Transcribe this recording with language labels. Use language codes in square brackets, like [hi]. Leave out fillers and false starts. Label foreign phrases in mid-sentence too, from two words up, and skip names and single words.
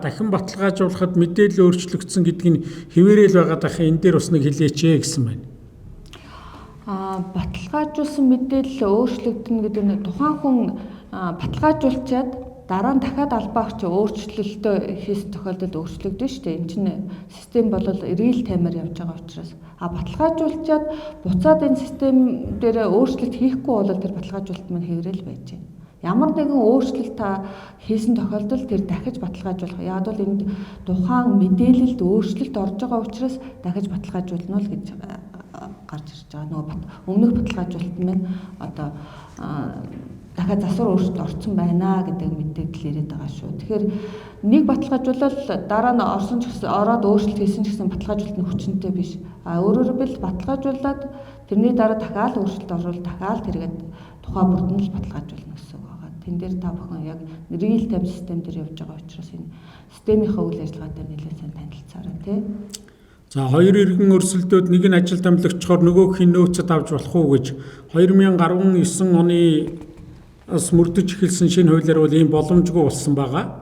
[mn] Дахин баталгаажуулахад мэдээлэл өөрчлөгдсөн гэдэг нь хэвээрэл байгаад байх энэ дээр бас нэг хэлээч гэсэн байна. Баталгаажуулсан мэдээлэл өөрчлөгдөн гэдэг нь тухайн хүн баталгаажуулчаад дараа нь дахиад албаагч өөрчлөлтөө хийсэн тохиолдолд өөрчлөгдөн шүү дээ. Энэ чинь систем бол [en] real time- [mn] аар явж байгаа учраас баталгаажуулчаад буцаад энэ систем дээр өөрчлөлт хийхгүй бол тэр баталгаажуулалт маань хэврэл байж байна. Ямар нэгэн өөрчлөлт та хийсэн тохиолдолд тэр дахиж баталгаажуулах. Яг бол энд тухайн мэдээлэлд өөрчлөлт орж байгаа учраас дахиж баталгаажуулна л гэж гарч ирж байгаа. Нөгөө өмнөх баталгаажуулалт маань одоо дахиад засвар өөрчлөлт орсон байна гэдэг мэдээлэл ирээд байгаа шүү. Тэгэхээр нэг баталгаажуулал дараа нь орсон ч гэсэн ороод өөрчлөлт хийсэн ч гэсэн баталгаажуулалт нь хүчнэтэй биш. Өөрөөр хэлбэл баталгаажуулаад тэрний дараа дахиад өөрчлөлт оруулаад дахиад тэргээд тухай бүрдэн л баталгаажуулна гэсэн үг байгаа. Тэн дээр та бүхэн яг [en] real time [mn] систем дээр явж байгаа учраас энэ системийнхаа үйл ажиллагаатай нэлээд сайн танилцаарай тий. За хоёр иргэн өрсөлдөөд нэг нь ажилд амлагдчихоор нөгөөх нь нөөцөд авч болох уу гэж 2019 оны бас мөрдөж эхэлсэн шинэ хуулиар бол ийм боломжгүй болсон байгаа.